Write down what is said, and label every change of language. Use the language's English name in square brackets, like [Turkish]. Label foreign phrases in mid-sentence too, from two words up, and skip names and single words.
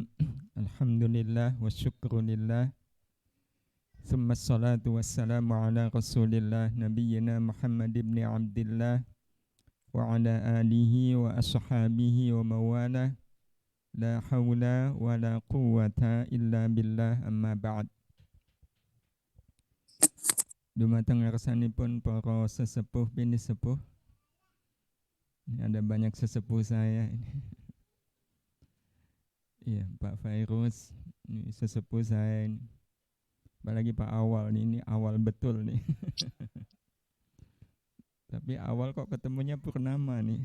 [Arabic] الحمد لله والشكر لله. ثم الصلاة والسلام على رسول الله نبينا محمد بن عبد الله وعلى آله وأصحابه وموالاه. لا حول ولا قوة إلا بالله، أما بعد. [Javanese] Dumateng ngarsanipun para sesepuh bini sepuh. [Indonesian] Ini ada banyak sesepuh saya ini. Iya, Pak Fairuz, ini sesepuh saya ini. Apalagi Pak Awal ini awal betul nih. Tapi awal kok ketemunya purnama nih.